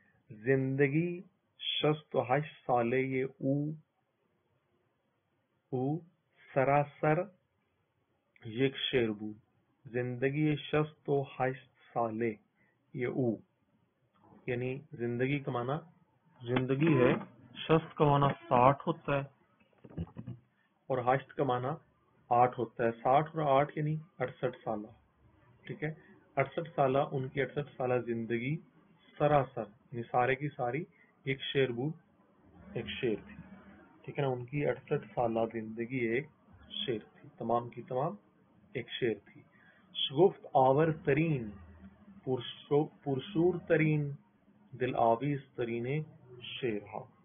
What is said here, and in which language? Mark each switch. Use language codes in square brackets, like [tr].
[fa] زندگی 68 سالے یہ او سراسر یک شعر بود. [ur] زندگی 68 سالے یہ او یعنی زندگی کا معنی زندگی ہے، 60 کا معنی 60 ہوتا ہے اور 8 کا معنی 8 ہوتا ہے. 60 اور 8 یعنی 68 سالہ، ٹھیک ہے. 68 سالہ ان کی 68 سالہ زندگی سراسر یعنی سارے کی ساری [fa] ایک شعر بود، [ur] ایک شعر تھی، ٹھیک ہے نا. ان کی 68 سالہ زندگی ایک شعر تھی، تمام کی تمام ایک شعر تھی. [fa] شگفت آور ترین، پرشور ترین، دل آویز ترین شعر ہا.